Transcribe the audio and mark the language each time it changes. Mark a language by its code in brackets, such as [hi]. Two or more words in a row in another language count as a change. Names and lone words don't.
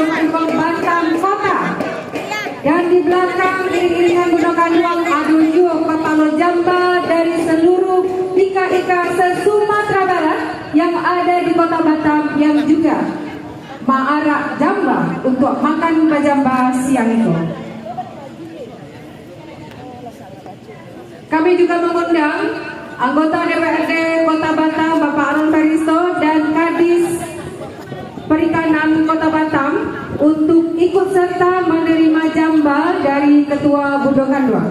[id] Kanduang Batam Kota, dan di belakang iring-iringan Bundo Kanduang Adunju Kapalo Jamba dari seluruh Ika-Ika se-Sumatera Barat yang ada di Kota Batam yang juga maarak jamba untuk makan bajamba siang itu. kami juga mengundang anggota DPRD Kota Batam Bapak Aron Feristo dan Kadis Perikanan Kota Batam untuk ikut serta menerima jamba dari Ketua Bundokan II.